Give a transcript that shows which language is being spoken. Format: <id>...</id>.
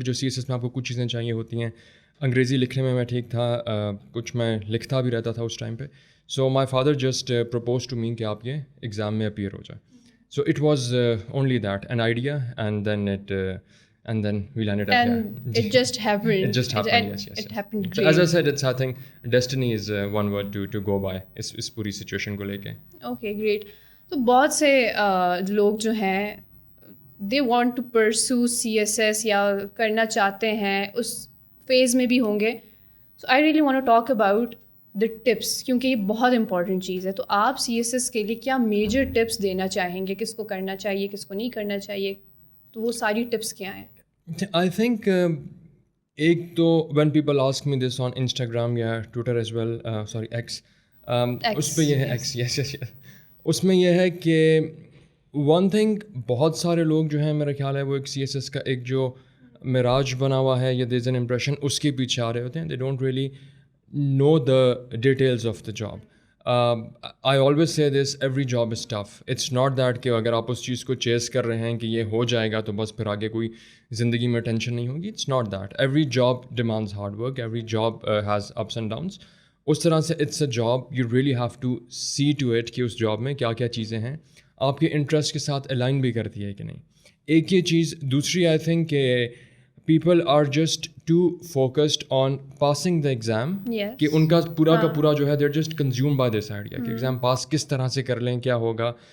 <ur>جو CSS میں آپ کو کچھ چیزیں چاہیے ہوتی ہیں, انگریزی لکھنے میں ٹھیک تھا, کچھ میں لکھتا بھی رہتا تھا اس ٹائم پہ.</ur> <en>so my father just propose to me</en> <ur>کہ آپ یہ ایگزام میں اپیئر ہو جائے.</ur> <en>so it was only that an idea,</en> <ur>and</ur> <en>then we landed up here. And it just happened. It just happened. Yes. It happened. So as I said, I think destiny is one word to go by</en> <ur>اس پوری situation کو لے کے.</ur> <en>Okay, great.</en> <ur>تو بہت سے لوگ جو ہیں</ur> <en>they want to pursue CSS</en> <ur>یا کرنا چاہتے ہیں, اس فیز میں بھی ہوں گے.</ur> <en>So I really want to talk about the tips,</en> <ur>کیونکہ یہ بہت امپورٹنٹ چیز ہے. تو آپ CSS کے لیے کیا میجر ٹپس دینا چاہیں گے, کس کو کرنا چاہیے, کس کو نہیں کرنا چاہیے, تو وہ ساری ٹپس کیا ہیں؟ آئی تھنک ایک تو</ur> <en>when people ask me this on Instagram یا Twitter as well,</en> <ur>sorry x, اس پہ یہ ہے ایکس, یس, اس میں یہ ہے کہ ون تھنگ بہت سارے لوگ جو ہیں میرا خیال ہے وہ ایک CSS کا ایک جو مراج بنا ہوا ہے یا</ur> <en>there is an impression,</en> <ur>اس کے پیچھے آ رہے ہوتے ہیں.</ur> <en>They don't really know the details of the job. I always say this, every job is tough. It's not that</en> <ur>کہ اگر آپ اس چیز کو چیز کر رہے ہیں کہ یہ ہو جائے گا تو بس پھر آگے کوئی زندگی میں ٹینشن نہیں ہوگی.</ur> <en>It's not that. Every job demands hard work. Every job has ups and downs.</en> <ur>اس طرح سے</ur> <en>it's a job. You really have to see to it</en> <ur>کہ اس جاب میں کیا کیا چیزیں ہیں, آپ کے انٹرسٹ کے ساتھ الائن بھی کرتی ہے کہ نہیں. ایک یہ چیز. دوسری آئی تھنک کہ</ur> <en>people are just too focused on passing the exam,</en> <ur>کہ ان کا پورا جو ہے</ur> <en>they're just consumed by this idea</en> <ur>کہ ایگزام پاس کس طرح سے کر لیں, کیا ہوگا.</ur>